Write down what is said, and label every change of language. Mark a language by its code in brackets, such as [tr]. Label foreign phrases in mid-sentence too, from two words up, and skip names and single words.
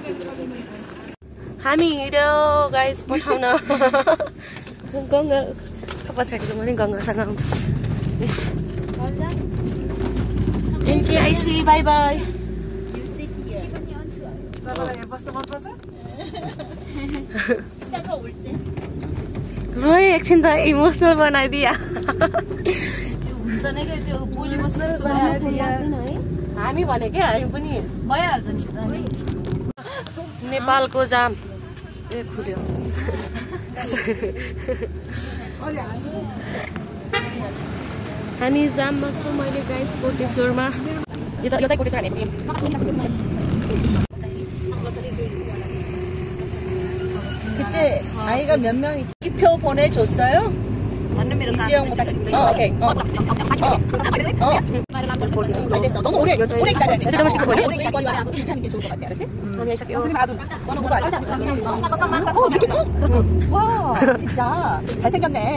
[ne] हामी हिँड्यो गाइस पठाउन गङ्गा पछाडिको पनि गङ्गासँग आउँछ एनके आइसी [en] bye bye [ne] रोए एकछिन त इमोसनल बनाइदिया हामी भने क्या हामी पनि भइहाल्छ नि नेपालको जाम ए खुल्यो हामी जाममा छौँ मैले गाइज कोटेश्वरमा यो चाहिँ कोटेश्वर हामी [ko] 그때 아이가 몇 명이 표 보내줬어요? 이지영 목사. 오케이. 됐어. 너무 오래 기다려야 돼. 오래 기다려야 괜찮은 게 좋을 것 같아. 알았지? 선생님 아들. 번호 누가 알아? 이렇게 커? 와, 진짜 잘생겼네.